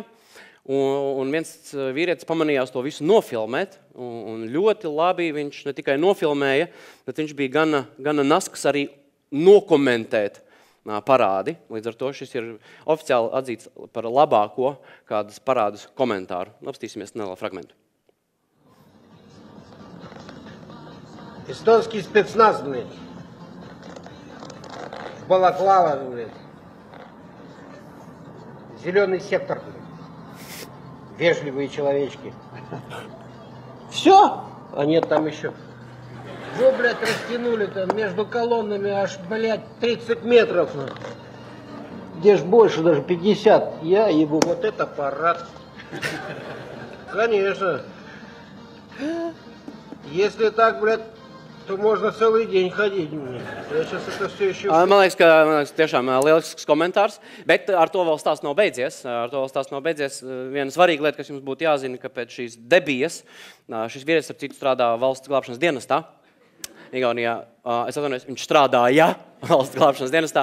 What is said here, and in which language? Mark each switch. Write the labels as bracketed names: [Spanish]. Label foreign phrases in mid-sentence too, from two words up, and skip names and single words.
[Latvian] Un viens vīrietis pamanījās to visu nofilmēt, un ļoti labi viņš ne tikai nofilmēja, bet viņš bija gana nasks arī nokomentēt parādi. Līdz ar to šis ir oficiāli atzīts par labāko kādas parādas komentāru. Apstīsimies nelielu fragmentu. [Russian] Эстонский спецназ, блядь. Балаклава, блядь. Зеленый сектор, блядь. Вежливые человечки. Все? А нет, там еще. Вы, блядь, растянули там между колоннами аж, блядь, 30 метров. Где ж больше, даже 50. Я ебу, вот это парад. Конечно. Если так, блядь, то можно целый день ходить. Я сейчас это все еще... [Latvian] Man liekas, ka tiešām lielisks komentārs, bet ar to vēl stāsts nav beidzies. Viena svarīga lieta, kas jums būtu jāzina, ka pēc šīs debijas šis vīrietis ar citu strādā valsts glābšanas dienestā. Igaunijā, es atvainojos, viņš strādāja valsts glābšanas dienestā.